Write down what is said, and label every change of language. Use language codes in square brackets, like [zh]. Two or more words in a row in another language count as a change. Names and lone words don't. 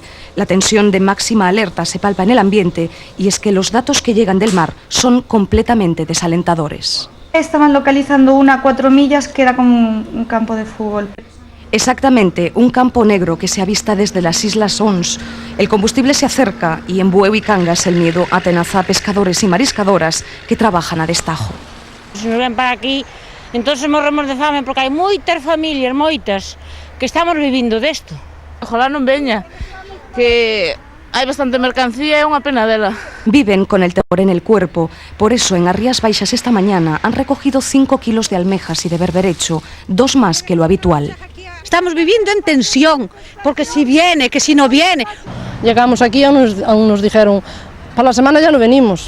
[es] La tensión de máxima alerta se palpa en el ambiente y es que los datos que llegan del mar son completamente desalentadores. Estaban localizando una a 4 millas que era como un campo de fútbol. Exactamente, un campo negro que se avista desde las Islas Ons. El combustible se acerca y en Bueu y Cangas el miedo atenaza a pescadores y mariscadoras que trabajan a destajo. [gl] Se nos ven para aquí, entonces morremos de fame porque hai moitas familias, moitas, que estamos vivindo desto. Ojalá non veña, que hai bastante mercancía e é unha pena dela. [es] Viven con el terror en el cuerpo. Por eso en as Rías Baixas esta mañana han recogido 5 kilos de almejas y de berberecho, 2 más que lo habitual. Estamos viviendo en tensión, porque si viene, que si no viene. Llegamos aquí, aún nos dijeron, para la semana ya no venimos.